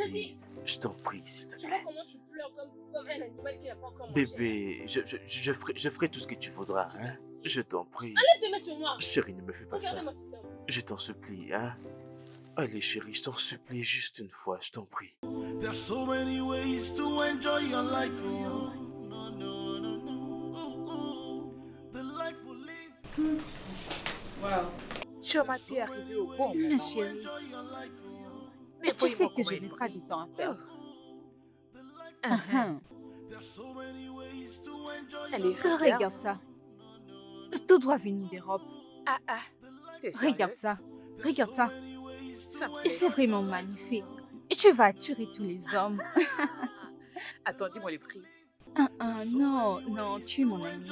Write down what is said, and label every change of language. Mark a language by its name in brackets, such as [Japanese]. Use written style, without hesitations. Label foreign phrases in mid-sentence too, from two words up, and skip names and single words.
[French] supplie. Je t'en prie, s'il te tu vois plaît. comment tu pleures comme un animal qui n'a pas encore mangé. Bébé, je ferai tout ce que tu voudras, hein. Je t'en prie. Lève tes mains sur moi. Chérie, ne me fais pas ça. Regardez-moi cet homme. Je t'en supplie, hein. Allez, chérie, je t'en supplie juste une fois, je t'en prie. [English] There's so many ways to enjoy your life. Oh. No, no, no, no. The life we live. [French] Chioma, t'es arrivé au bon moment. Ma chérie, [English] Enjoy your life. [French] Mais tu sais voyez-moi que je comment n'ai il pas brille. du temps à perdre. Uh-huh. [English] There's so many ways to enjoy [French] Allez, [English] your life. [French] Regarde ça. Tout doit venir d'Europe. Ah, ah, t'es Regarde sérieuse? ça. Regarde ça. Ça me Et plaît. c'est vraiment magnifique. Et tu vas attirer tous les hommes. Attends, dis-moi les prix. Non, non, tu es mon ami.